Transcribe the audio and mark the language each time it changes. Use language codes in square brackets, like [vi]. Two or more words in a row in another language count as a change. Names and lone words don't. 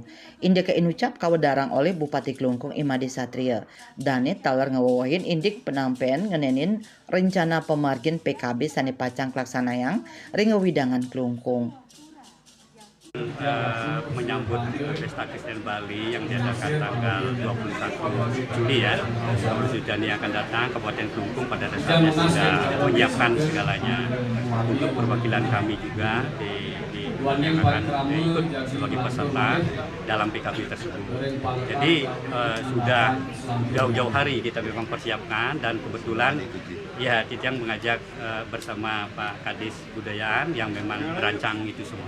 [ban] Indik inucap kawedarang oleh Bupati Klungkung Imade Satria. Dane taler ngawawahin indik penampian ngenenin rencana pemargin PKB sani pacang kelaksanayang ringewidangan Klungkung. [id] Menyambut pesta kesenian Bali yang diadakan tanggal 21 Juli ya. Sudah akan datang Kabupaten Klungkung pada dasarnya sudah menyiapkan segalanya untuk perwakilan kami juga yang akan ikut sebagai peserta dalam PKB tersebut. Jadi sudah jauh-jauh hari kita memang persiapkan dan kebetulan ya Titiang mengajak bersama Pak Kadis Budayaan yang memang merancang itu semua.